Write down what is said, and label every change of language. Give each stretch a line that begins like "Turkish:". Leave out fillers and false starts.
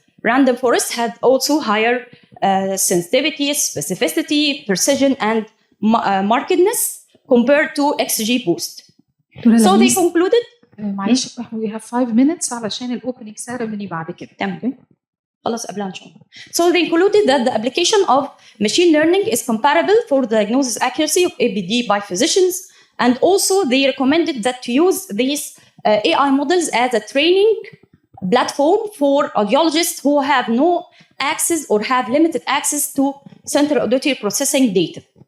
English: Random forest had also higher sensitivity, specificity, precision, and markedness compared to XGBoost. So they concluded.
Arabic: معلش
English: we have 5 minutes
Arabic: علشان
English: الاوبننج سيرموني
Arabic: بعد كده. تمام. خلاص قبلها ان شاء الله.
English: So they concluded that the application of machine learning is comparable for diagnosis accuracy of ABD by physicians, and also they recommended that to use these AI models as a training platform for audiologists who have no access or have limited access to central auditory processing data.